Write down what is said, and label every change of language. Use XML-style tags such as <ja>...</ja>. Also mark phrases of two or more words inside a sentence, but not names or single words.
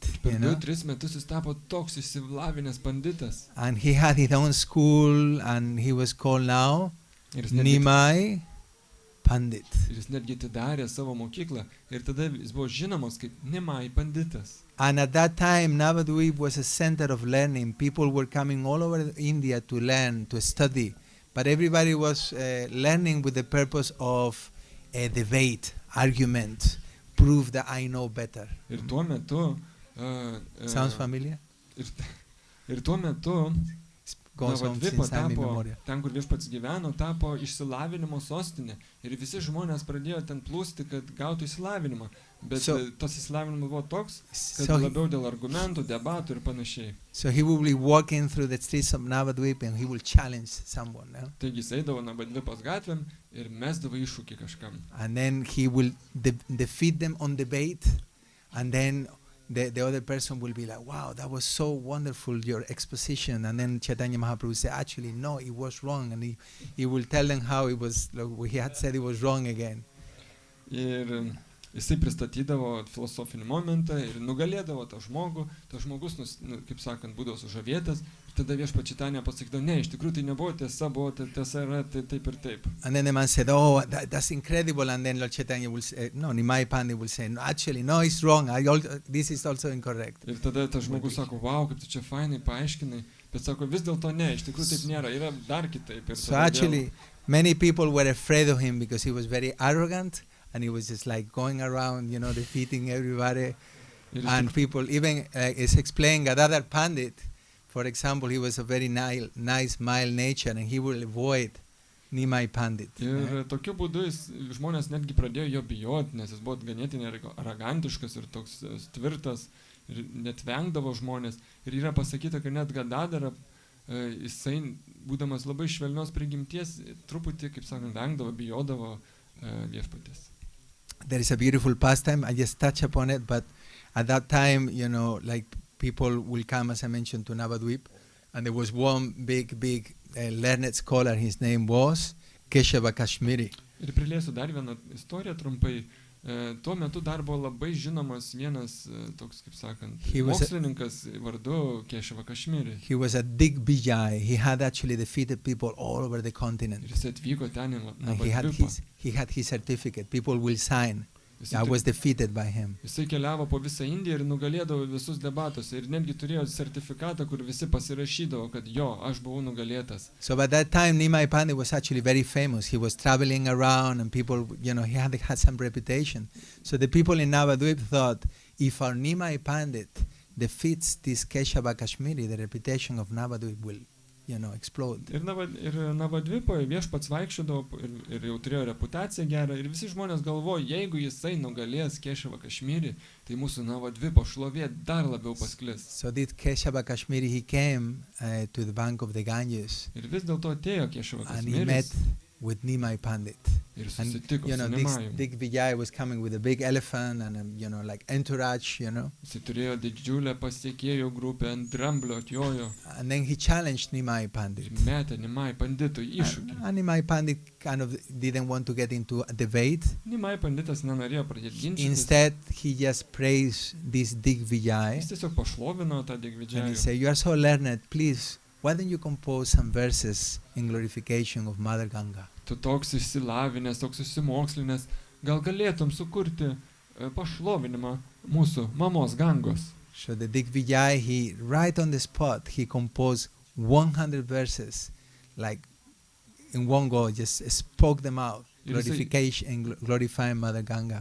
<lt>Per 2-3 metus jis tapo toks išsilavinęs panditas.</lt> <en>And he had his own school, and he was called now</en> <lt>Ir jis netgi,</lt> <en>Nimai Pandit.</en> <lt>ir jis netgi atidarė savo mokyklą. Ir tada jis buvo žinomas kaip Nimai panditas.</lt> <en>And at that time, Navadvip was a center of learning. People were coming all over India to learn, to study. But everybody was learning with the purpose of debate, argument, prove that I know better.</en> <lt>Ir tuo metu...</lt> <en>Sounds familiar?</en> <lt>Ir tuo metu</lt> <en>Goes on</en> <lt>Navadvipa</lt> <en>since time</en> <lt>tapo,</lt> <en>immemorial.</en> <lt>ten kur viešpats gyveno, tapo išsilavinimo sostinė. Ir visi žmonės pradėjo ten plūsti, kad gautų išsilavinimą. Bet tas išsilavinimas buvo toks, kad labiau dėl argumentų, debatų ir panašiai.</lt> <en>So he will be walking through the streets of Navadvip and he will challenge someone. No?</en> <lt>Taigi jis eidavo Navadvipos gatvėm ir mesdavo iššūkį kažkam.</lt> <en>And then he will defeat them on debate, and then the other person will be like, wow, that was so wonderful, your exposition. And then Chaitanya Mahaprabhu say, actually, no, it was wrong. And he will tell them how it was, like, he had said it was wrong again.</en> <lt>Ir jisai pristatydavo filosofinį momentą ir nugalėdavo tą žmogų. Tas žmogus, kaip sakant, būdavo sužavėtas. Ir tada viešpats Čaitanija pasakydavo, ne, iš tikrųjų tai nebuvo tiesa, buvo tiesa yra taip ir taip.</lt> <en>And then the man said, oh, that's incredible. And then Lord Chaitanya will say, no, Nimai Pandit will say, no, actually, no, it's wrong. This is also incorrect.</en> <lt>Ir tada tas žmogus sako, wow, kaip tu čia fainai paaiškinai. Bet sako, vis dėlto ne, iš tikrųjų taip nėra, yra dar kitaip.</lt> <en>So actually, many people were afraid of him because he was very arrogant. And he was just like going around, defeating everybody. And people, even it's explained that other Pandit, for example, he was a very nice, mild nature, and he will avoid Nimai Pandit.</en> <lt>Ir tokiu būdu žmonės netgi pradėjo jo bijoti, nes jis buvo ganėtinai arogantiškas ir toks tvirtas, ir net vengdavo žmonės. Ir yra pasakyta, kad net Gadadara, jisai, būdamas labai švelnios prigimties, truputį, kaip sakant, vengdavo, bijodavo viešpatės.</lt> <en>There is a beautiful pastime. I just touch upon it, but at that time, like people will come, as I mentioned, to Navadvip, and there was one big learned scholar. His name was Keshava Kashmiri.</en> <lt>Ir prilėsiu dar vieną istoriją trumpai. Tuo metu dar buvo labai žinomas vienas toks, kaip sakant, mokslininkas vardu Keshava Kashmiri.</lt> <en>He was a Digvijay. He had actually defeated people all over the continent.</en> <lt>Ir jis atvyko ten į</lt> <en>And</en> <lt>Navadvipą.</lt> <en>he had his certificate. People will sign I was defeated by him.</en> <lt>Jisai keliavo po visą Indiją ir nugalėdavo visus debatuose. Ir netgi turėjo sertifikatą, kur visi pasirašydavo, kad jo, aš buvau nugalėtas.</lt> <en>So by that time, Nimai Pandit was actually very famous. He was traveling around and people, he had some reputation. So the people in Navadvip thought, if our Nimai Pandit defeats this Keshava Kashmiri, the reputation of Navadvip will, explode.</en> <lt>Ir Navadvipoje viešpats vaikščiodavo ir jau turėjo reputaciją gerą. Ir visi žmonės galvojo, jeigu jisai nugalės Kešavą Kašmirį, tai mūsų Navadvipo šlovė dar labiau pasklis.</lt> <en>So this Keshava Kashmiri, he came to the bank of the Ganges.</en> <lt>Ir vis dėlto atėjo Kešava</lt> <en>And he met</en> <lt>Kašmiris.</lt> <en>with Nimai Pandit.</en> <lt>Ir</lt> <en>And</en> <lt>susitiko su</lt> <en>this</en> <lt>Nimajum.</lt> <en>Digvijay was coming with a big elephant and like entourage,</en> <lt>Jisai turėjo didžiulę pasiekėjų grupę, ant dramblio atjojo.</lt> <en>And then he challenged Nimai</en> <lt>Ir</lt> <en>Pandit.</en> <lt>metė Nimai Panditui iššūkį.</lt> <en>And Nimai Pandit kind of didn't want to get into a debate.</en> <lt>Nimai Panditas nenorėjo pradėti ginčytis.</lt> <en>Instead, he just praised this Digvijay.</en> <lt>Jis tiesiog pašlovino tą</lt> <en>And he</en> <lt>Digvidžiajų.</lt> <en>said, you are so learned, please, why don't you compose some verses in glorification of Mother Ganga?</en> <lt>Tu toks išsilavinęs, toks išsimokslinęs, gal galėtum sukurti pašlovinimą mūsų mamos Gangos.</lt> <en>So the Digvijay, he right on the spot, he composed 100 verses, like in one go, just spoke them out, glorification, glorifying Mother Ganga.</en>